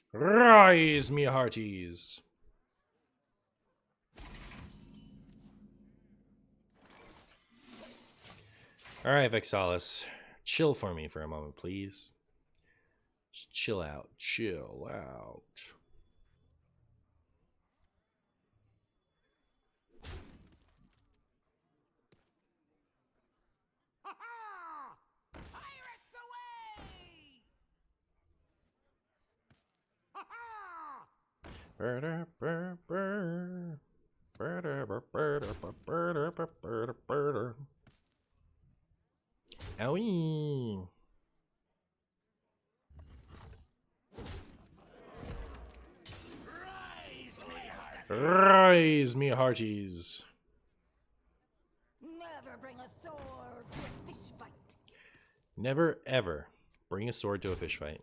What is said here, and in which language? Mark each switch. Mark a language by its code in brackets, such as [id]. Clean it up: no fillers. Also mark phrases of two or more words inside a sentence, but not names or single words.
[en] Rise, me hearties. Alright, Vexalis. Chill for me for a moment, please. Just chill out. Chill out. Ha ha! Pirates away! Ha ha! Burda, bur, bur. Burda, bur, burda, bur, burda, bur, burda, burda. Owie. Rise, me hearties. Never bring a sword to a fish fight. Never, ever bring a sword to a fish fight.